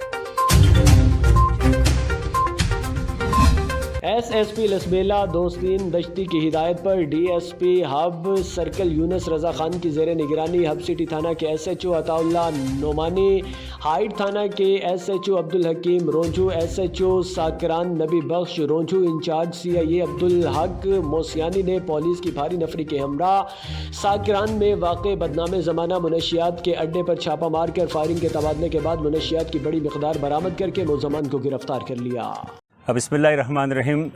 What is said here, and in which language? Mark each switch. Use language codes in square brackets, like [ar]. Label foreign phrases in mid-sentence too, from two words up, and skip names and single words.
[ur] ایس پی لسبیلا دوستین دشتی کی ہدایت پر ڈی ایس پی ہب سرکل یونس رضا خان کی زیر نگرانی ہب سٹی تھانہ کے ایس ایچ او عطا اللہ نعمانی, ہائٹ تھانہ کے ایس ایچ او عبدالحکیم رونجو, ایس ایچ او ساکران نبی بخش رونجو, انچارج سی آئی اے عبدالحق موسیانی نے پولیس کی بھاری نفری کے ہمراہ ساکران میں واقع بدنام زمانہ منشیات کے اڈے پر چھاپہ مار کر فائرنگ کے تبادلے کے بعد منشیات کی بڑی مقدار برآمد کر کے ملزمان کو گرفتار کر لیا. [ar] بسم اللہ الرحمن الرحیم.